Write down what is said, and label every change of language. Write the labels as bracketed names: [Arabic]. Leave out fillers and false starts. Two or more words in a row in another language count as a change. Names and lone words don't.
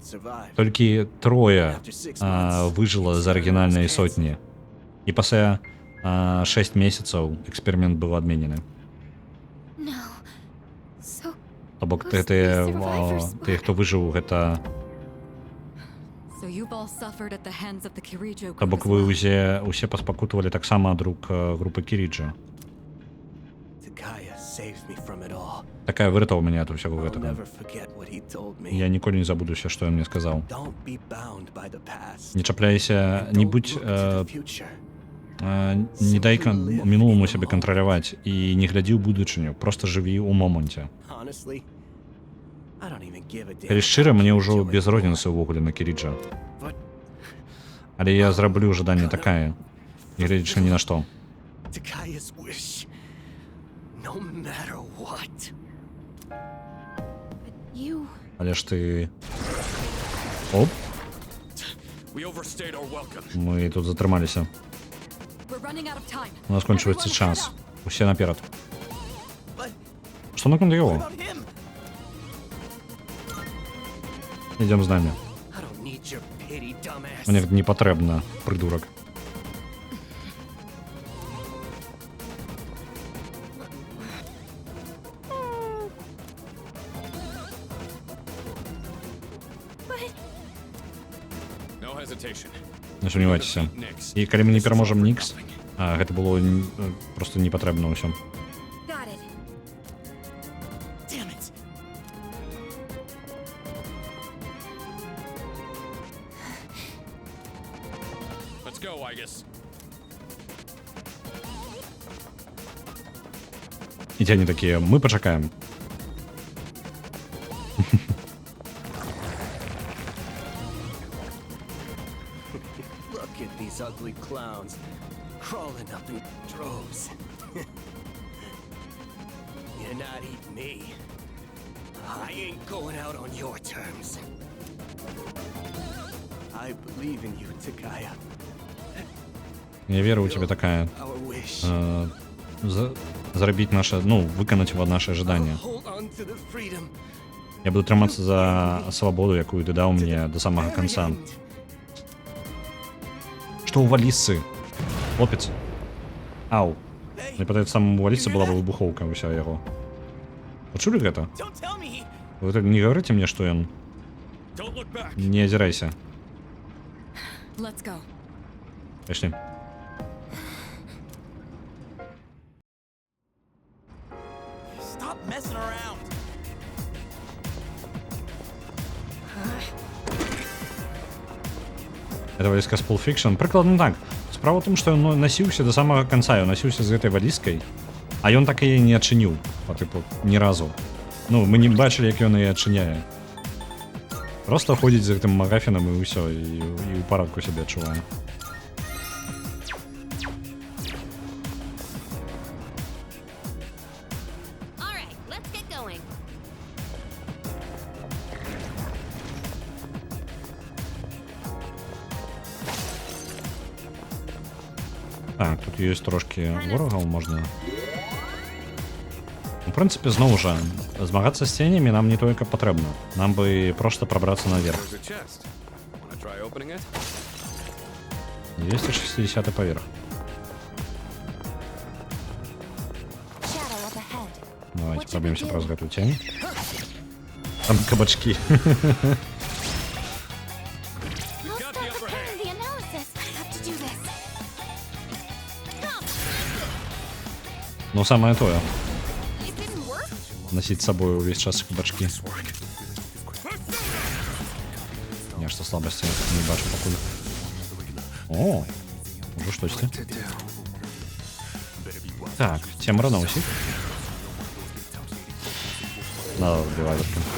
[Belarusian] Толькі 3 выжыла з арыгінальнай сотні. І пасля 6 месяцаў эксперымент быў адменены. [English] No. So [Belarusian] То бок тыя, хто выжыў, гэта... [English] So you've all suffered at the hands of the Kirijo [Belarusian] То [English] group [Belarusian] бок [English] as [Belarusian] вы [English] well. [Belarusian] усе паспакутавалі таксама ад рук групы Кіріджа. [English] Takaya saved me from it all. [Belarusian] Такая выратаваў мяне ад усяго [English] I'll [Belarusian] гэтага. [English] never forget what he told me. [Belarusian] Я ніколі не забудуся, што ён мне сказаў. [English] Don't be bound by the past. [Belarusian] Не чапляйся, не будь... [English] Look to the future. [Belarusian] Не дай мінуламу сябе кантраляваць і не глядзі ў будучыню, проста жыві ў моманце. [English] Honestly, I don't even give a damn. [Belarusian] Калі шчыра, мне ўжо без розніцы ўвогуле на Кіріджа. [English] But [Belarusian] Але я зраблю жаданне такая, не гледзячы ні на што. [English] Takaya's wish, no matter what. you [Belarusian] Але ж ты... Оп, [English] We overstayed our welcome. [Belarusian] мы тут затрымаліся. [English] We're running out of time. [Belarusian] У нас кончваецца час. Усе наперад. [English] But [Belarusian] Што наконт [English] what [Belarusian] яго? [English] about him? [Belarusian] Ідзем з намі. [English] I don't need your pity, dumbass. [Belarusian] Мне гэта не патрэбна, прыдурак. [English] No hesitation. [Belarusian] Не сумнявайцеся. І калі мы не пераможам Нікс, гэта было проста не патрэбна ўсё. [English] got it. Damn it. Let's go, Aegis. [Belarusian] І ці они такія, мы пачакаем. [English] Look at these ugly clowns crawling up in droves. You're not eating me. I ain't going out on your terms. I believe in you, Takaya. [Belarusian] Я веру у тебя такая. [English] Our wish. [Belarusian] Зрабіць наше, ну, выканаць наше ожидание. [English] Hold on to the freedom. [Belarusian] Я буду трымацца за свабоду, якую ты даў мне до самага канца. Што ў валісцы? Хлопец. Ау. Мне падаецца, там у валісцы была бы выбухоўка ўся яго. Пачулі гэта? [English] Don't tell me. [Belarusian] Вы так не гаварыце мне, што ён... [English] Don't look back. [Belarusian] Не азірайся. [English] Let's go. [Belarusian] Пайшлі. [English] Stop messing around. [Belarusian] Это валіска з Pulp Fiction. Прыкладна так. Справа ў тым, што ён насіўся да самага канца, ён насіўся з гэтай валіскай, а ён так яе не адчыніў, па тыпу, ні разу. Ну, мы не бачылі, як ён яе адчыняе. Просто ходзіць за гэтым магафінам і ўсё, і ў парадку сябе адчувае. [English] All right, let's get going. [Belarusian] Так, тут ёсць трошкі ворагаў, можна... У прынцыпе, зноў жа, змагацца з ценямі нам не толькі патрэбна. Нам бы проста прабрацца наверх. [English] There's a chest. Wanna try opening it? [Belarusian] 260 паверх. [English] Shadow up ahead. [Belarusian] Давайте проб'емся праз гэтую цень. Там кабачкі. [English] I'll start preparing the analysis. I have to do this. [Belarusian] Ну, самае тое. [English] It didn't work? [Belarusian] Носіць з сабою ўвесь час кабачкі. Нешта слабасці не бачу пакуль. О, ужо штосьці. Так, цемра на ўсіх. Надо вбіваць гэтым.